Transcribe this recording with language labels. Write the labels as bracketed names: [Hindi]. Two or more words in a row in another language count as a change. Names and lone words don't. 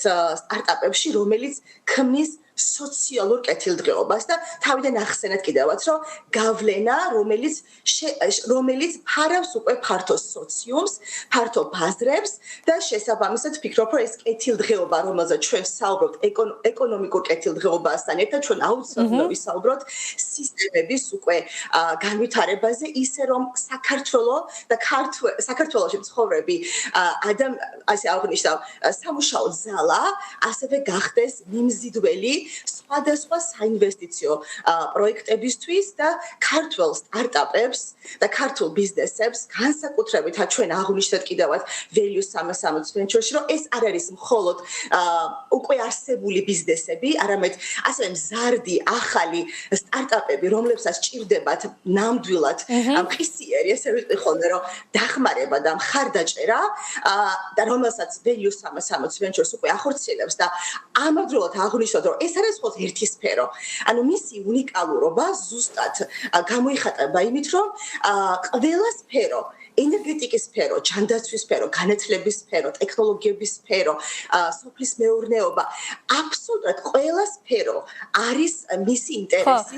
[Georgian] სტარტაპებში, რომელიც ქმნის სოციალურ კეთილდღეობას და თავიდან ახსენეთ კიდევაც, რომ გავლენა, რომელიც ფარავს უკვე ფართო სოციუმს, ფართო ბაზრებს და შესაბამისად ვფიქრობ, რომ ეს კეთილდღეობა, რომელზეც ჩვენ ვსაუბრობთ, ეკონომიკურ კეთილდღეობასთან ერთად ჩვენ აუცილებლად ვისაუბროთ სისტემების უკვე განვითარებაზე, ისე რომ საქართველოში მცხოვრები ასე აღნიშნავ, სამუშაო ზალა ასევე გახდეს მიმზიდველი სხვადასხვა საინვესტიციო პროექტებისთვის და ქართულ სტარტაპებს და ქართულ ბიზნესებს განსაკუთრებით ჩვენ აღვნიშნეთ კიდევაც value 360 venture-ში, რომ ეს არ არის მხოლოდ უკვე არსებული ბიზნესები, არამედ ასევე მზარდი ახალი სტარტაპები, რომლებსაც ჭირდებათ ნამდვილად მყისიერი, ესე ვიტყვი ხოლმე, რომ დახმარება და მხარდაჭერა და რომელსაც value 360 venture-ს უკვე ახორციელებს და ამავდროულად აღვნიშნოთ, რომ ეს არის მხოლოდ ერთი სფერო. ანუ მისი უნიკალურობა ზუსტად გამოიხატება იმით, რომ ყველა სფერო ენერგეტიკის სფერო, ჯანდაცვის სფერო, განათლების სფერო, ტექნოლოგიების სფერო, სოფლის მეურნეობა, აბსოლუტურად ყველა სფერო არის მისი ინტერესის.